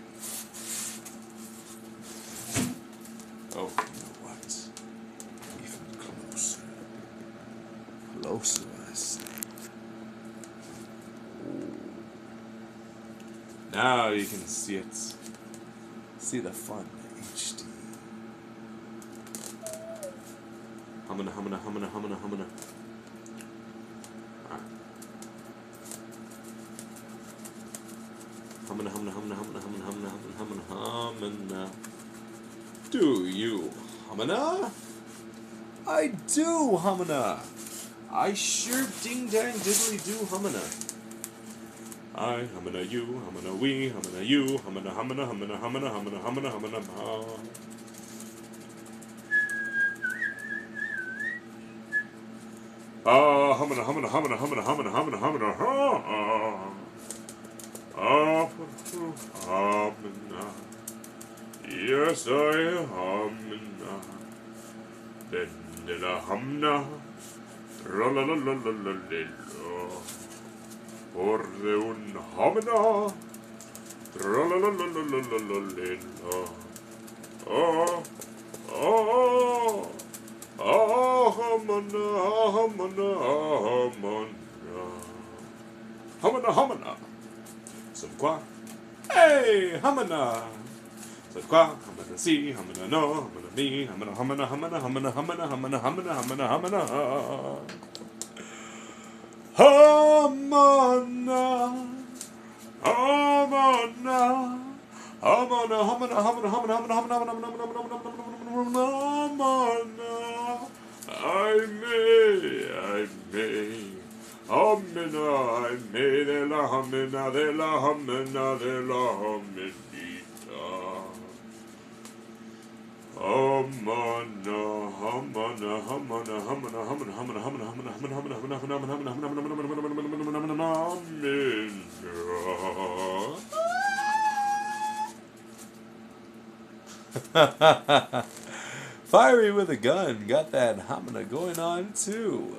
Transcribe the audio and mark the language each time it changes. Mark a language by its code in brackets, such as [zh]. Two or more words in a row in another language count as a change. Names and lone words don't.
[en] Oh, you know what? Even closer. Closer, I say. Ooh. Now you can see it. See the fun HD. Humana, humana, humana, humana, humana. Alright. Humana, humana, humana, humana, humana, humana, humana, humana. Do you humana? I do humana. I sure ding dang diddly do humana. I humana you, humana we, humana you, humana humana humana humana humana humana humana ha. Ah, humana humana humana humana humana humana humana ha. Ah, humana. Yes, I humna. Then la humna. Ra-la-la-la-la-la-la. Orde un humna. Ra-la-la-la-la-la-la-la. Oh, oh, oh, humna, humna, humna. Humna, humna. Some quoi? Hey, humna. [fr] C'est quoi? Hamana si, hamana no, hamana me, hamana hamana hamana hamana hamana hamana hamana hamana hamana hamana hamana hamana hamana hamana hamana hamana hamana hamana I may hamina I may de la hamina de la hamina de la hamina Hamana, hamana, hamana, hamana, hamana, hamana, hamana, hamana, hamana, hamana, hamana, hamana, hamana, hamana, [en] Fiery with a gun, got that hamana going on too.